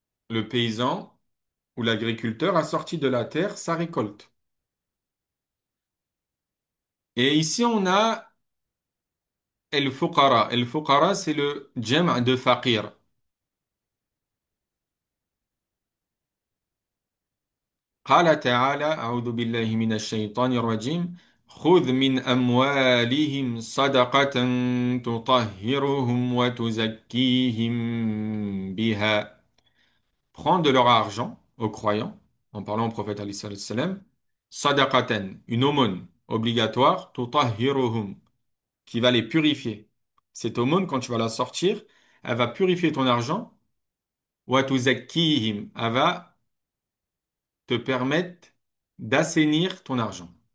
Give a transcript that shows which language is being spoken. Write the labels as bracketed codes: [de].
[fr] Le paysan ou l'agriculteur a sorti de la terre sa récolte. Et ici, on a el-fuqara. El-fuqara, c'est le jam' de faqir. [ar] قال تعالى أعوذ بالله من الشيطان الرجيم خذ من أموالهم صدقة تطهرهم وتزكيهم بها. [fr] Prends de leur argent aux croyants, en parlant au prophète alayhi salam, sadaqatan, une aumône obligatoire, tutahhiruhum, qui va les purifier. Cette aumône, quand tu vas la sortir, elle va purifier ton argent. [ar] Wa tuzakkihim, [fr] elle va te permettre d'assainir ton argent.